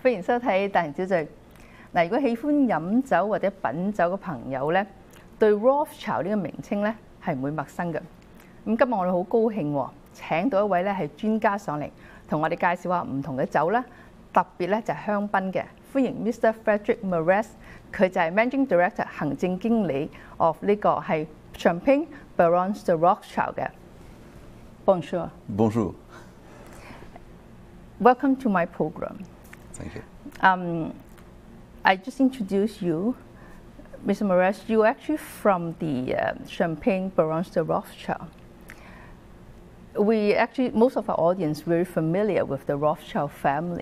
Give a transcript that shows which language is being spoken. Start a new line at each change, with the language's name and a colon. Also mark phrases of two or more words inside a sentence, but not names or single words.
Cantonese: 收睇大型小聚。嗱，如果喜歡飲酒或者品酒嘅朋友咧，對 Rothschild 呢個名稱咧係唔會陌生嘅。咁今日我哋好高興請到一位咧係專家上嚟，同我哋介紹下唔同嘅酒啦，特別咧就係香檳嘅。歡迎 Mr. Frédéric Mairesse，佢就係
English: Managing Director
Cantonese: 行政經理 of 呢個係 Champagne Baronne de Rothschild 嘅。Bonjour.
French: Bonjour.
English: Welcome to my program. Thank you. I just introduced you, Mr. Mairesse. You're actually from the Champagne Baronne de Rothschild. Most of our audience very familiar with the Rothschild family.